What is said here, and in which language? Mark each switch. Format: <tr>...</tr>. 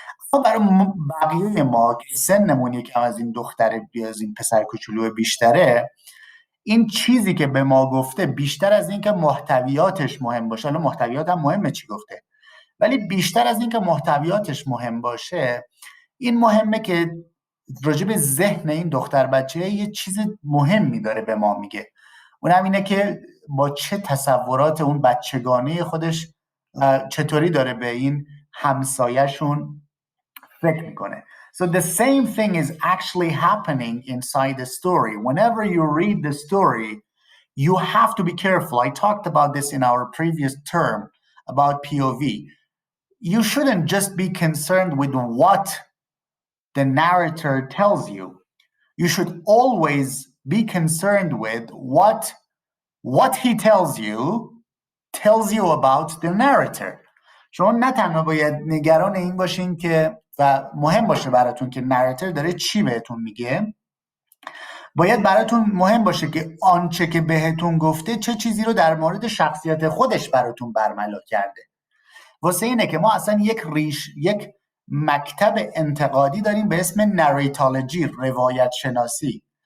<fa>خب برای بقیه ما که سنمون یکم از این دختر از این پسر کوچولو بیشتره، این چیزی که به ما گفته بیشتر از این که محتویاتش مهم باشه، حالا محتویات هم مهمه چی گفته، ولی بیشتر از این که محتویاتش مهم باشه، این مهمه که راجع به ذهن این دختر بچه یه چیز مهمی داره به ما میگه. اونم اینه که با چه تصورات اون بچگانه خودش چطوری داره به این همسایه‌شون فکر میکنه.</fa> <en>So the same thing is actually happening inside the story. Whenever you read the story, you have to be careful. I talked about this in our previous term about POV. You shouldn't just be concerned with what the narrator tells you. You should always be concerned with what he tells you about the narrator.</en> <fa>شما نه تنها باید نگران این باشین که و مهم باشه براتون که نراتور داره چی بهتون میگه، باید براتون مهم باشه که آنچه که بهتون گفته چه چیزی رو در مورد شخصیت خودش براتون برملا کرده. واسه اینه که ما اصلا یک مکتب انتقادی داریم به اسم نریتولوژی، روایت شناسی.</fa>